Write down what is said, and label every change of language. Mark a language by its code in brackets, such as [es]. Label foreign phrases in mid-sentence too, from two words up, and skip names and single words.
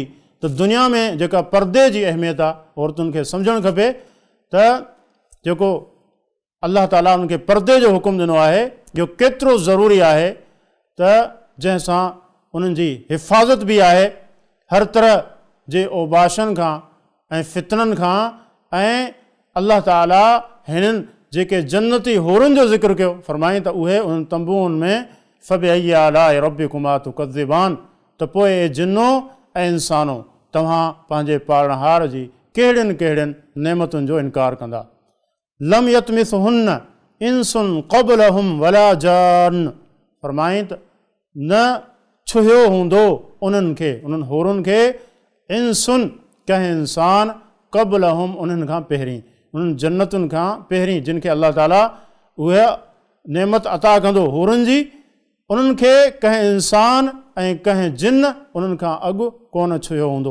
[sd] त दुनिया में जेका परदे जी अहमियत आहे औरतुनि खे सम्झणु खपे त जेको अलाह ताला उनखे परदे जो हुकुम ॾिनो आहे जो केतिरो ज़रूरी आहे त जंहिंसां उन्हनि जी हिफ़ाज़त बि आहे हर तरह जे ओबाशनि खां ऐं फितननि खां। ऐं अलाह ताला हिननि जेके जन्नती हूरुनि जो ज़िक्र कयो फ़रमाईं त उहे उन तंबुनि में [ar] فبأي آلاء ربكما تكذبان [sd] त पोइ जिन्नो ऐं इंसानो तव्हां पंहिंजे पालणहार जी कहिड़ियुनि कहिड़ियुनि नेमतुनि जो इनकार कंदा। [ar] لم يطمثهن إنس قبلهم ولا جان [sd] फ़रमाईं त न छुहियो हूंदो उन्हनि खे, उन्हनि हूरुनि खे इंसुन कंहिं इंसान क़ब्लहुम उन्हनि खां पहिरीं, उन्हनि जन्नतुनि खां पहिरीं जिन खे अल्लाह ताला उहा नेमत अता कंदो हुरनि जी, उन्हनि खे कंहिं इंसान ऐं कंहिं जिन उन्हनि खां अॻु कोन छुयो हूंदो।